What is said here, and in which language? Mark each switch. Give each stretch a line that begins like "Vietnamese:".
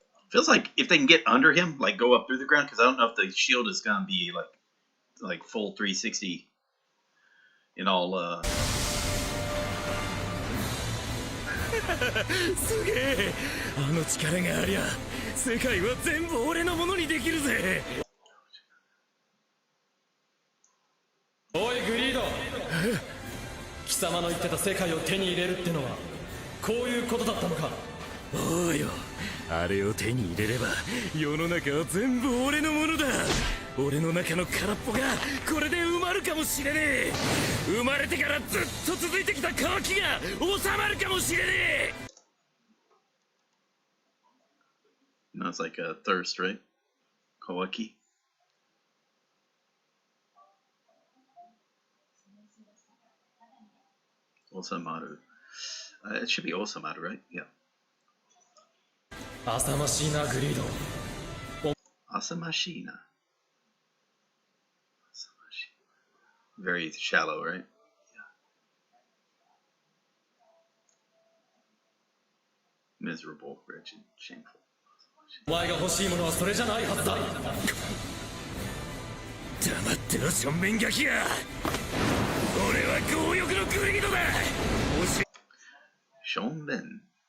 English: Feels like if they can get under him, like go up through the ground, because I don't know if the shield is gonna be like full 360 in all.
Japanese: すげえ。あの力がありゃ、世界は全部俺のものにできるぜ。おいグリード。貴様の言ってた世界を手に入れるってのはこういうことだったのか。おうよ。あれを手に入れれば世の中は全部俺のものだ。俺の中の空っぽがこれで埋まるかもしれねえ。生まれてからずっと続いてきた渇きが収まるかもしれねえ。
English: No, it's like a thirst, right? Kawaki. Osamaru. It should be Osamaru, right? Yeah.
Japanese: 浅ましいなグリード。 Asamashina.
English: Very shallow, right? Yeah. Miserable, wretched, shameful.
Japanese: お前が欲しいものはそれじゃないはずだ。黙ってろ正面ガキが。俺は強欲のグリードだ。正面。